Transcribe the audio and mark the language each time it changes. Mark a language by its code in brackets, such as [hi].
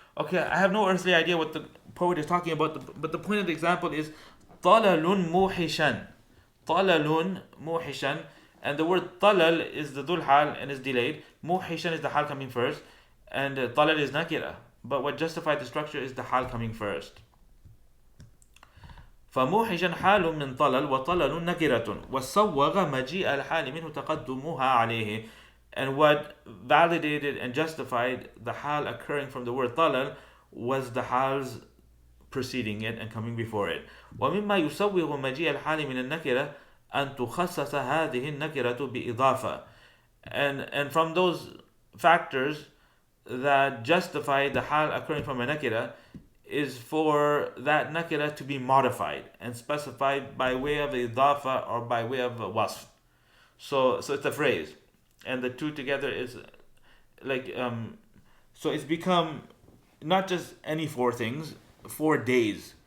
[en] Okay, I have no earthly idea what the poet is talking about, but the point of the example is [ar] طَلَلٌ مُوحِشًا. طَلَلٌ مُوحِشًا, [en] and the word طَلَل is the Dhul Ḥāl and is delayed. مُوحِشًا is the hal coming first, and طَلَل is nakira. But what justified the structure is the hal coming first. [ar] فموحشا حال من طلل وطلل نكرة وصوغ مجيء الحال منه تقدمها عليه. [en] And what validated and justified the hal occurring from the word طلل was the hals preceding it and coming before it. [ar] ومما يسوغ مجيء الحال من النكرة أن تخصص هذه النكرة بإضافة. [en] And from those factors that justify the hal occurring from a nakira is for that nakira to be modified and specified by way of idafa or by way of wasf. So it's a phrase, and the two together is like so it's become not just any 4 things, 4 days.